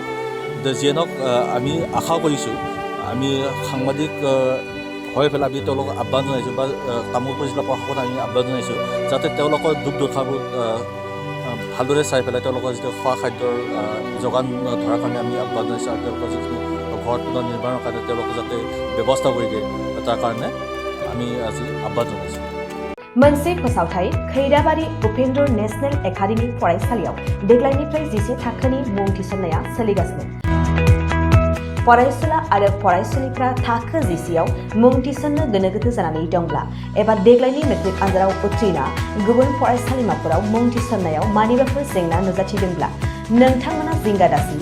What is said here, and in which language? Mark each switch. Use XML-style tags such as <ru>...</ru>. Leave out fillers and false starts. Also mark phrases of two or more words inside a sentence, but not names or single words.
<as>যিয়ে নহওক আমি আশা কৰিছোঁ, আমি সাংবাদিক হৈ পেলাই আমি তেওঁলোকক আহ্বান জনাইছোঁ বা তামুলপুৰ জিলা প্ৰশাসনত আমি আহ্বান জনাইছোঁ যাতে তেওঁলোকৰ দুখ দুৰ্দশাবোৰ ভালদৰে চাই পেলাই তেওঁলোকৰ যিটো খোৱা খাদ্যৰ যোগান ধৰাৰ কাৰণে আমি আহ্বান জনাইছোঁ আৰু তেওঁলোকৰ যিখিনি ঘৰ পুনৰ নিৰ্মাণৰ কাৰণে তেওঁলোকে যাতে ব্যৱস্থা কৰি দিয়ে তাৰ কাৰণে আমি আজি আহ্বান জনাইছোঁ।</as> <brx>मोनसे फोसावथाय खैराबारि उपेन्द्र नेशनेल एकाडेमी फरायसालियाव देग्लायनिफ्राय 10 थाखोनि मुं थिसननाया सोलिगासिनो। फरायसुला आरो फरायसुलिफ्रा थाखो 10 आव मुं थिसननो गोनो गोथो जानानै दंब्ला एबा देग्लायनि मेट्रिक आनजादाव उथ्रिना गुबुन फरायसालिमाफोराव मुं थिसननायाव मानिबाफोर जेंना नुजाथिदोंब्ला नोंथांमोना जिंगा दासि।</brx>